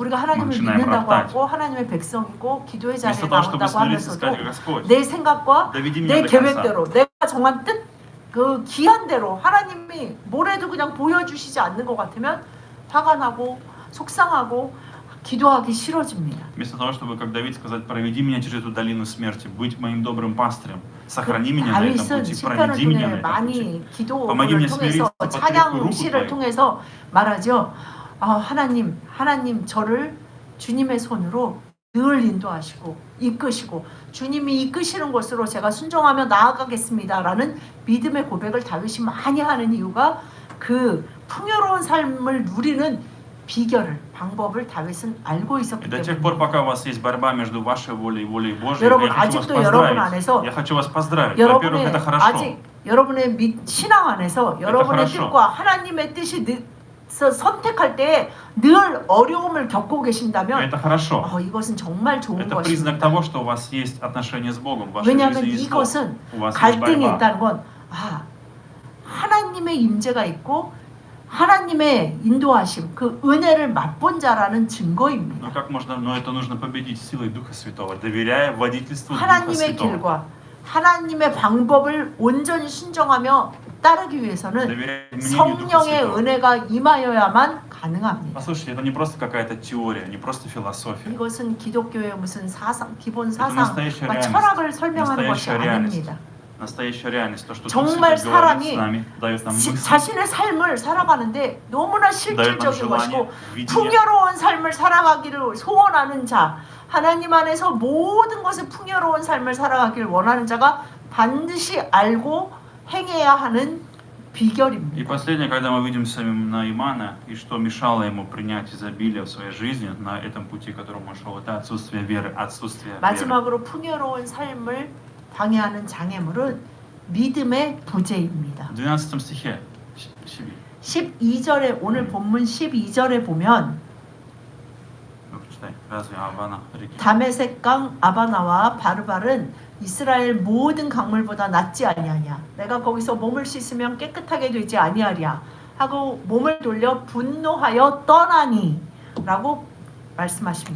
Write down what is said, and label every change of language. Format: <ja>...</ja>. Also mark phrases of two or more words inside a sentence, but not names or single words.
<ko>우리가</ko> <ru>мы</ru> <ko>하나님을</ko> <ru>начинаем</ru> <ko>믿는다고</ko> <ru>роптать.</ru> <ko>하고 하나님의 백성이고 기도의 자리에</ko> <ru>Вместо того, чтобы</ru> <ko>나온다고</ko> <ru>смотреть и</ru> <ko>하면서도</ko> <ru>сказать: Господь,</ru> <ko>내 생각과</ko> <ru>доведи меня</ru> <ko>내</ko> <ru>до конца.</ru> <ko>계획대로 내가 정한 뜻, 그 기한대로 하나님이 뭐래도 그냥 보여주시지 않는 것 같으면 화가 나고 속상하고 기도하기 싫어집니다.</ko> <ru>Вместо того, чтобы, как Давид, сказать, проведи меня через эту долину смерти, быть моим добрым пастырем, сохрани меня на этом</ru> <ko>다윗은</ko> <ru>пути,</ru> <ko>시편을</ko> <ru>проведи меня</ru> <ko>통해</ko> <ru>на этом пути.</ru> <ko>많이</ko> <ru>Помоги</ru> <ko>기도를</ko> <ru>мне</ru> <ko>통해서</ko> <ru>смириться под крепкую</ru> <ko>찬양</ko> <ru>руку</ru> <ko>시를</ko> <ru>Твою.</ru> <ko>통해서 말하죠. 하나님 저를 주님의 손으로 늘 인도하시고 이끄시고 주님이 이끄시는 곳으로 제가 순종하며 나아가겠습니다라는 믿음의 고백을 다윗이 많이 하는 이유가 그 풍요로운 삶을 누리는 비결을 방법을 다윗은 알고 있었기</ko> <ru>И до тех пор,</ru> <ko>때문에</ko> <ru>пока у вас есть борьба между вашей волей и волей Божьей,</ru> <ko>여러분,</ko> <ru>я хочу вас</ru> <ko>아직도 여러분</ko> <ru>поздравить.</ru> <ko>안에서</ko> <ru>Я хочу вас поздравить. Во-первых, это хорошо.</ru> <ko>아직 여러분의 신앙 안에서 여러분의</ko> <ru>хорошо.</ru> <ko>뜻과 하나님의 뜻이 선택할 때 늘 어려움을 겪고 계신다면</ko> <ru>Это хорошо.</ru> <ko>이것은 정말 좋은</ko> <ru>Это признак</ru> <ko>것입니다.</ko> <ru>того, что у вас есть отношения с Богом. В вашей</ru> <ko>왜냐하면</ko> <ru>жизни есть Бог.</ru> <ko>이것은</ko> <ru>У вас есть</ru> <ko>갈등이</ko> <ru>борьба.</ru> <ko>있다는 건 하나님의 임재가 있고 하나님의 인도하심, 그 은혜를 맛본 자라는 증거입니다.</ko> <ru>Но как можно, но это нужно победить силой Духа Святого, доверяя водительству Духа</ru> <ko>하나님의</ko> <ru>Святого.</ru> <ko>길과 하나님의 방법을 온전히 순종하며 따르기 위해서는</ko> <ru>Доверяя мнению Духа</ru> <ko>성령의</ko> <ru>Святого.</ru> <ko>은혜가 임하여야만 가능합니다.</ko> <ru>Послушайте, это не просто какая-то теория, не просто философия.</ru> <ko>이것은 기독교의 무슨 사상, 기본</ko> <ru>Это</ru> <ko>사상,</ko> <ru>настоящая реальность.</ru> <ko>철학을 설명하는 것이</ko> <ru>Настоящая реальность.</ru> <ko>아닙니다.</ko> <ru>Настоящая реальность. То, что Дух</ru> <ko>정말</ko> <ru>Святой говорит</ru> <ko>사람이</ko> <ru>с нами, дает нам мысли,</ru> <ko>자신의 삶을 살아가는데 너무나</ko> <ru>дает нам</ru> <ko>실질적인</ko> <ru>желание,</ru> <ko>것이고</ko> <ru>видение.</ru> <ko>풍요로운 삶을 살아가기를 소원하는 자, 하나님 안에서 모든 것에 풍요로운 삶을 살아가기를 원하는 자가 반드시 알고 행해야 하는</ko> <ru>И</ru> <ko>비결입니다.</ko> <ru>последнее, когда мы видим самим Наимана, и что мешало ему принять изобилие в своей жизни на этом пути, которым он шел, это отсутствие веры, отсутствие веры.</ru> <ko>마지막으로 풍요로운 삶을 방해하는 장애물은 믿음의 부재입니다.</ko> <ru>В 12 стихе</ru> <ko>12절에 오늘 본문 12절에 보면</ko> <ru>прочитай. Разве Авана реки?</ru> <ko>다메섹 강 아바나와 바르발은 이스라엘 모든 강물보다 낫지 아니하냐. 내가 거기서 몸을 씻으면 깨끗하게 되지 아니하랴 하고 몸을 돌려 분노하여 떠나니 라고 말씀하십니다.</ko>